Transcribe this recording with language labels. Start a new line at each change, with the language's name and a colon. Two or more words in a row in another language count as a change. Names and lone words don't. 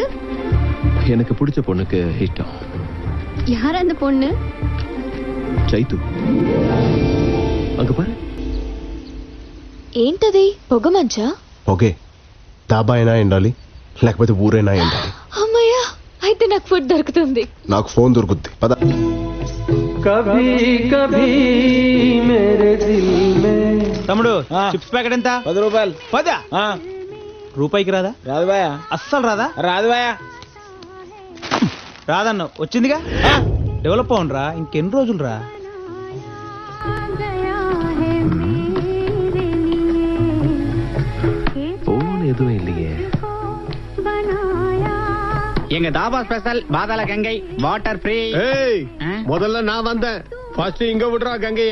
Tamil: எனக்கு பிடிச்ச பொண்ணுக்கு இஷ்டம். யார் அந்த பொண்ணு?
Telugu: చైతు. అங்க పారు. ఏంటది? పొగ మంచా? ఓకే. డాబా అయినా ఎండాలి, లేకపోతే ఊరైనా ఎండాలి. అమ్మయ్యా, అయితే నాకు ఫుడ్ దొరుకుతుంది. నాకు ఫోన్ దొరుకుద్ది. పద.
Hindi: कभी कभी मेरे दिल में.
Telugu: తమ్ముడు,
English: chips packet
Telugu: ఎంత? 10 రూపాయలు. 10? రూపాయికి రాదా? రాదు బాయా. అస్సలు రాదా? రాదు బాయా. రాదన్న వచ్చిందిగా. డెవలప్ అవునరా, ఇంకెన్ని రోజులు రా.
Tamil: போன் எதுவும் இல்லையே. எங்க தாபா ஸ்பெஷல் பாதாள கங்கை
English: water free.
Tamil: ஏய், முதல்ல நான் வந்தேன். ஃபர்ஸ்ட் இங்க விடுறா கங்கைய.